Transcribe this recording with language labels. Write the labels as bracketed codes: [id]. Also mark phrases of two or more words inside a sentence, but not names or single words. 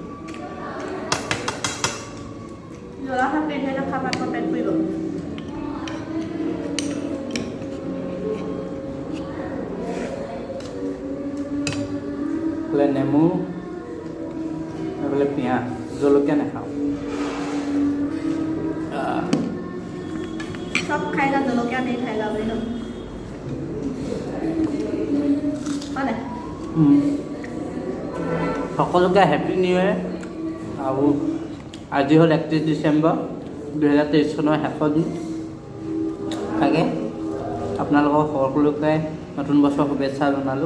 [as] জ্বলা চাটনি ধৰি লওক, খাব আকৌ পেট পুৰিব। এইফালে নেমু, এইফালে পিঁয়াজ, জলকীয়া নাখাওঁ। [hi] सब खाएगा, जलकिया नहीं खाएगा भाई लोग। [as] সকলোকে [en] Happy New Year. [as] আৰু আজি হ'ল 31 ডিচেম্বৰ 2023 চনৰ শেষৰ দিন। তাকে আপোনালোকক সকলোকে নতুন বছৰ শুভেচ্ছা জনালোঁ।